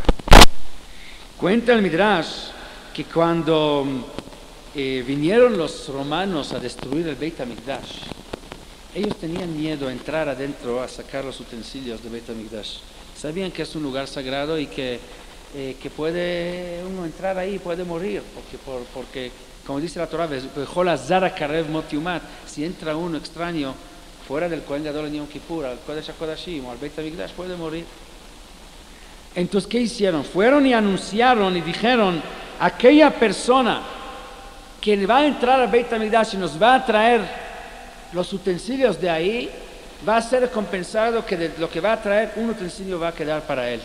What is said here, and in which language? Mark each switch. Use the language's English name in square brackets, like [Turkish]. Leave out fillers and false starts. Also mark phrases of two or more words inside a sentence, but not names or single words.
[Spanish] Cuenta el Midrash que cuando vinieron los romanos a destruir el Beit HaMikdash, ellos tenían miedo a entrar adentro a sacar los utensilios del Beit HaMikdash. Sabían que es un lugar sagrado y que puede uno entrar ahí y puede morir, porque como dice la Torah, si entra uno extraño fuera del Kohen Gadol en Yom Kippur, al Kodesh HaKodashim o al Beit HaMikdash, puede morir. Entonces, ¿qué hicieron? Fueron y anunciaron y dijeron, aquella persona que va a entrar al Beit HaMikdash y nos va a traer los utensilios de ahí, va a ser compensado que de lo que va a traer, un utensilio va a quedar para él.